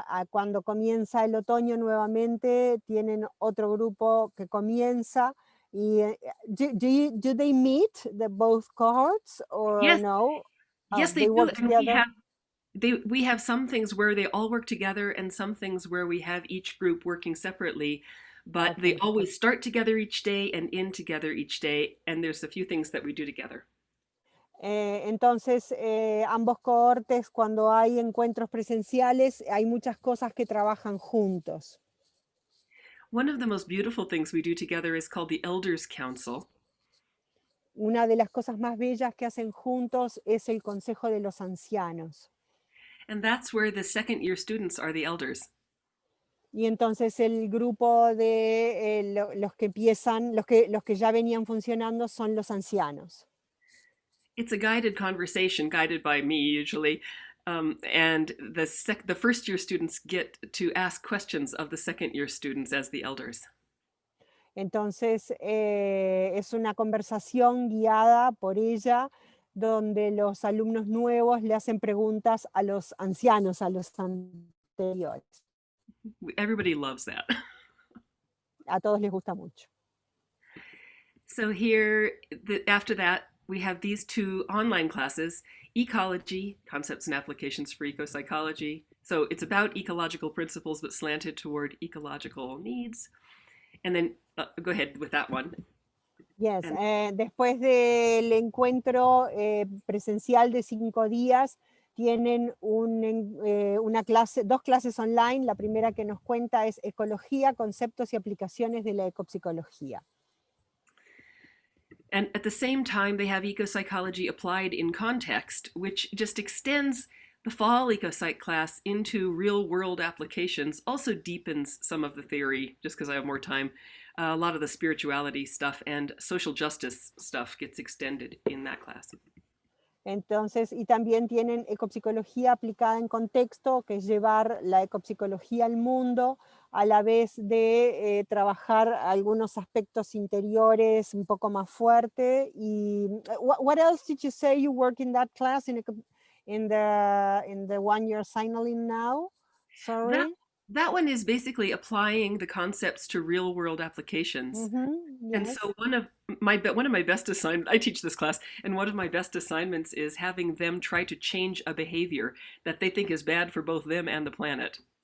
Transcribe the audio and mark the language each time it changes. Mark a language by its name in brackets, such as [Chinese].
[Spanish] Cuando comienza el otoño nuevamente, tienen otro grupo que comienza. [English] Y, do they meet both cohorts or Yes. no? Yes, they do. Work And together? we have some things where they all work together and some things where we have each group working separately, but Okay. they always start together each day and end together each day, and there's a few things that we do together. [Spanish] Entonces, ambos cohortes, cuando hay encuentros presenciales, hay muchas cosas que trabajan juntos. [English] One of the most beautiful things we do together is called the Elders Council. [Spanish] Una de las cosas más bellas que hacen juntos es el Consejo de los Ancianos. [English] And that's where the 2nd-year students are the elders. [Spanish] Y entonces el grupo de los que empiezan, los que ya venían funcionando son los ancianos. [English] It's a guided conversation, guided by me usually, and the 1st-year students get to ask questions of the 2nd-year students as the elders. [Spanish] Entonces es una conversación guiada por ella, donde los alumnos nuevos le hacen preguntas a los ancianos, a los anteriores. [English] Everybody loves that. [Spanish] A todos les gusta mucho. [English] So here, after that, we have these 2 online classes, Ecology, Concepts and Applications for Ecopsychology. So it's about ecological principles, but slanted toward ecological needs. And then, go ahead with that one. [Spanish] Yes, después del encuentro presencial de 5 días, tienen una clase, 2 clases online. La primera que nos cuenta es Ecología, Conceptos y Aplicaciones de la Ecopsicología. [English] And at the same time, they have ecopsychology applied in context, which just extends the fall ecopsych class into real-world applications, also deepens some of the theory, just because I have more time. A lot of the spirituality stuff and social justice stuff gets extended in that class. [Spanish] Entonces, y también tienen ecopsicología aplicada en contexto, que es llevar la ecopsicología al mundo, a la vez de trabajar algunos aspectos interiores un poco más fuerte. [English] Y what else did you say you work in that class in the one you're signaling now? Sorry. That one is basically applying the concepts to real world applications. And Yes. so one of my best assignments, I teach this class, and one of my best assignments is having them try to change a behavior that they think is bad for both them and the planet.